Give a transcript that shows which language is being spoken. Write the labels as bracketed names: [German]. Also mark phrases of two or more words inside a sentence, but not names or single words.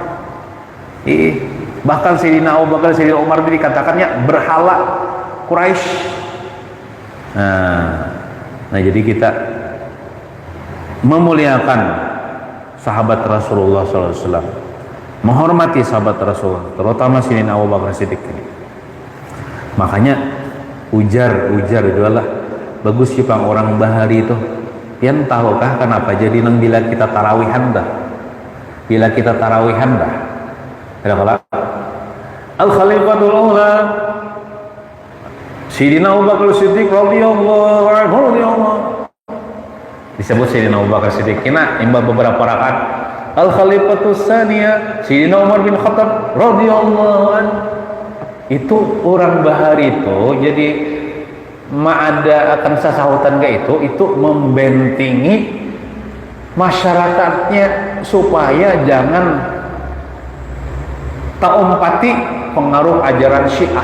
[Indonesian] Bahkan Sayyidina Abu Bakar, Sayyidina Umar itu dikatakannya berhala Quraisy. Nah jadi kita memuliakan sahabat Rasulullah SAW, menghormati sahabat Rasulullah, terutama Sayyidina Abu Bakar Siddiq ini. [Banjar] Makanya ujar itu adalah bagus sih pang orang bahari itu. Yang tahukah kenapa jadi nang bila kita tarawihan dah? Bila kita tarawihan dah, ada [Arabic] Al Khalifatul Ula [Banjar] Sayyidina Abu Bakar Siddiq [Arabic] radhiyallahu anhu [Banjar] disebut Sayyidina Abu Bakar Siddiq. Kena imba beberapa rakaat [Arabic] Al Khalifatus Tsaniyah [Banjar] Sayyidina Umar bin Khattab [Arabic] radhiyallahu anhu. [Banjar] Itu orang bahari itu jadi ada akan sasahutan itu membentengi masyarakatnya supaya jangan tak umpati pengaruh ajaran Syiah.